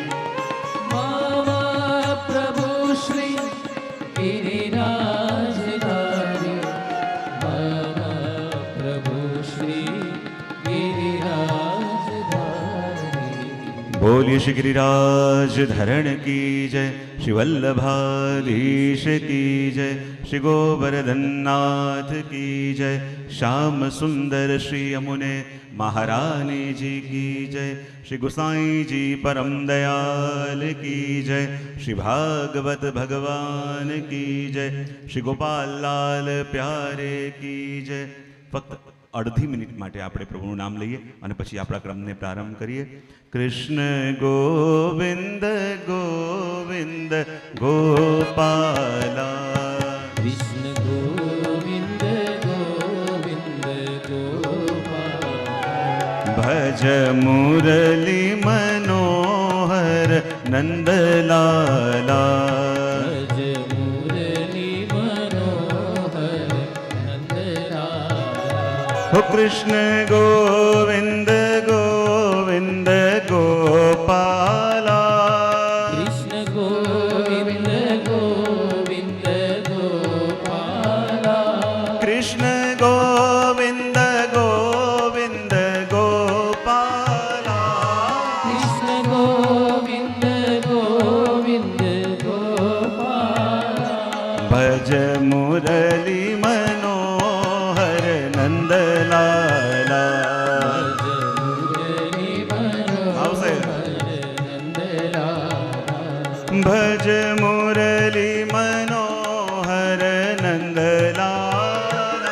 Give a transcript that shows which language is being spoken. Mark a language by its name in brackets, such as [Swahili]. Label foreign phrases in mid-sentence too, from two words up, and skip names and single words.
[Hindi] मम प्रभु श्री गिरिराजधारी मम प्रभु श्री गिरिराजधारी बोलिए श्री गिरिराज धरण की जय, श्री वल्लभाधीश की जय, श्री गोवर्धननाथ की जय, श्याम सुंदर श्री यमुने महारानी जी की जय, श्री गुसाई जी परम दयाल की जय, श्री भागवत भगवान की जय, श्री गोपाल लाल प्यारे की जय। [Gujarati] फक्त અડધી મિનિટ માટે આપણે પ્રભુનું નામ લઈએ અને પછી આપણા ક્રમને પ્રારંભ કરીએ। [Hindi] कृष्ण गोविंद गोविंद गोपाला कृष्ण गोविंद गोविंद गोपाल भज मुरली मनोहर नंदलाला भज मुरली मनोहर नंदलाला हो कृष्ण गोविंद गोविंद गोपाला कृष्ण गोविंद गोविंद गोपाला कृष्ण गोविंद गोविंद गोपाला कृष्ण गोविंद गोविंद गोपाला भज मुरली मनोहर नंदलाला भज मुरली [Gujarati] આવશે. [Hindi] मनोहर नंदलाला भज मुरली मनोहर नंदलाला